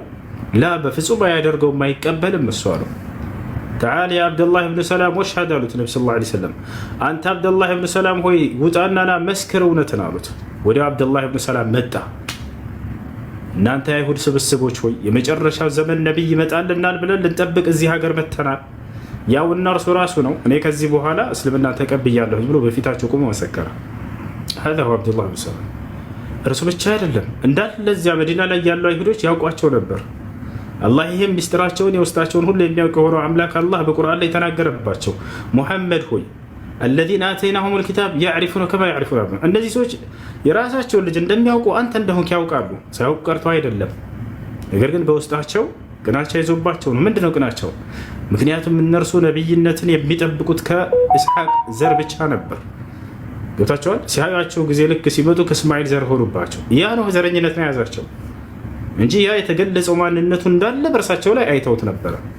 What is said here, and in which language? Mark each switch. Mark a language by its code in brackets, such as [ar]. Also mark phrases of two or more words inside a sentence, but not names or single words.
[am] ላ በፍጹም አያደርገውም አይቀበልም እሱ አሉ። [ar] تعال يا عبد الله بن سلام واشهد [am] አሉት ነቢ [ar] صلى الله عليه وسلم። [am] አንተ አብደላህ ብን ሰላም ሆይ ውጣና ና መስክር እውነትን አሉት። ወዲያው አብደላህ ብን ሰላም መጣ። እናንተ የአይሁድ ስብስቦች ሆይ የመጨረሻው ዘመን ነቢይ ይመጣልናል ብለን ልንጠብቅ እዚህ ሀገር መተናል። ያው እና እርሱ ራሱ ነው። እኔ ከዚህ በኋላ እስልምና ተቀብያለሁ ብሎ በፊታቸው ቆሞ መሰከረ። [ar] هذا هو عبد الله بن سلام [am] እርሱ ብቻ አይደለም እንዳለ እዚያ መዲና ላይ ያሉ አይሁዶች ያውቋቸው ነበር። አላህ ይህም ሚስጥራቸውን የውስጣቸውን ሁሉ የሚያውቅ የሆነው አምላክ አላህ በቁርአን ላይ ተናገረባቸው። ሙሐመድ ሆይ [ar] الذين آتيناهم الكتاب يعرفون كما يعرفون أبناءهم [am] እነዚህ ሰዎች የራሳቸውን ልጅ እንደሚያውቁ አንተ እንደሆንክ ያውቃሉ። ሳያውቁ ቀርተው አይደለም፣ ነገር ግን በውስጣቸው ቅናቻ ይዞባቸው ነው። ምንድነው ቅናቸው? ምክንያቱም እነርሱ ነብይነትን የሚጠብቁት ከኢስሐቅ ዘር ብቻ ነበር። ገብታቸዋል። ሲያዩአቸው ጊዜ ልክ ሲመጡ ከእስማኤል ዘር ሆኑባቸው። ያ ነው ዘረኝነት ነው የያዛቸው እንጂ ያ የተገለጸው ማንነቱ እንዳለ በእርሳቸው ላይ አይተውት ነበረ።